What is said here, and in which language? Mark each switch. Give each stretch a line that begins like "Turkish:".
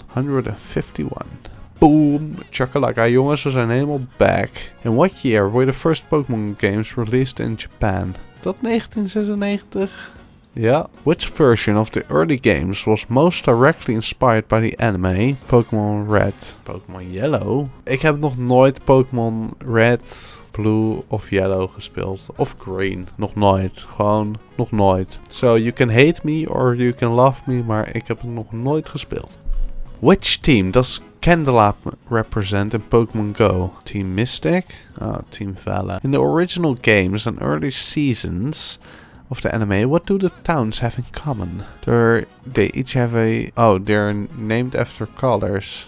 English: 151. Boom!
Dutch: Chakalaka, jongens, we zijn helemaal back.
English: In what year were the first Pokémon games released in Japan?
Dutch: Is dat 1996? Ja.
English: Which version of the early games was most directly inspired by the anime? Pokémon Red. Pokémon Yellow?
Dutch: Ik heb nog nooit Pokémon Red, Blue of Yellow gespeeld. Of Green. Nog nooit. Gewoon nog nooit.
English: So you can hate me or you can love me,
Dutch: maar ik heb het nog nooit gespeeld.
English: Which team does Candela represent in Pokémon Go? Team Mystic? Team Vela. In the original games and early seasons, of the anime. What do the towns have in common? They each have they're named after colors.